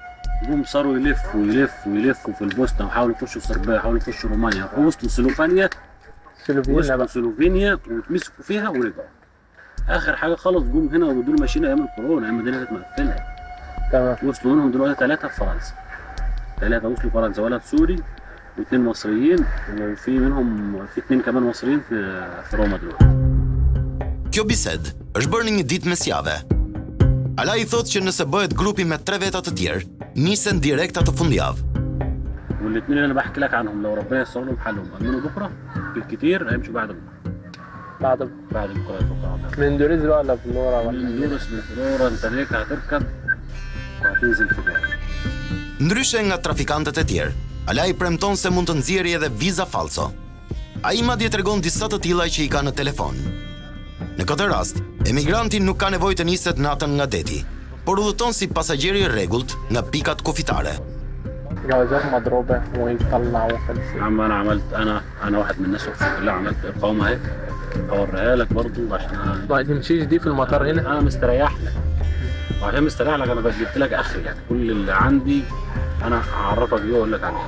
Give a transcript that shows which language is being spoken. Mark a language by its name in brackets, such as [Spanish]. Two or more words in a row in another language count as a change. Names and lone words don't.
[Arabic] جم صاروا يلفوا في البوسنه وحاولوا يخشوا صربيا، حاولوا يخشوا رومانيا، وصلوا سلوفينيا وتمسكوا فيها ورجعوا. اخر حاجه خلص جم هنا ودول ماشيين ايام الكورونا، ايام الدنيا كانت مقفله. تمام. وصلوا منهم دلوقتي 3 في فرنسا. 3 وصلوا فرنسا، ولد سوري و2 مصريين وفي منهم 2 كمان مصريين في روما دلوقتي. [Albanian] Kjo bisedë është bërë në një ditë mesjavë. Ala I thotë që nëse bëhet grupi me 3 veta të tjerë, nisen direkt atë fundjavë. [Arabic] والاثنين اللي انا بحكي لك عنهم لو ربنا ييسر لهم حالهم امنوا بكره بالكثير هيمشوا بعد بكره. بعد بكره من دوريز ولا فلورا ولا من دوريس من فلورا انت هيك هتركب وهتنزل في جوه. [Albanian] Ndryshe nga trafikantët e tjerë, Ala I premton se mund të nxjerrë edhe viza falso. Ai madje tregon disa të tilla që I ka në telefon. Në këtë rast, emigranti nuk ka nevojë të niset natën nga deti, por udhëton si pasagjeri i rregullt nga pikat kufitare. [Arabic] جوازات مضروبة ويطلعوا فلسفة. انا عملت انا واحد من الناس اقسم بالله عملت اقامه اهي اوريها لك برضه عشان ما تمشيش دي في المطار هنا. انا مستريح لك وعشان مستريح لك انا جبت لك اخر يعني كل اللي عندي انا هعرفك بيه واقول لك عليه.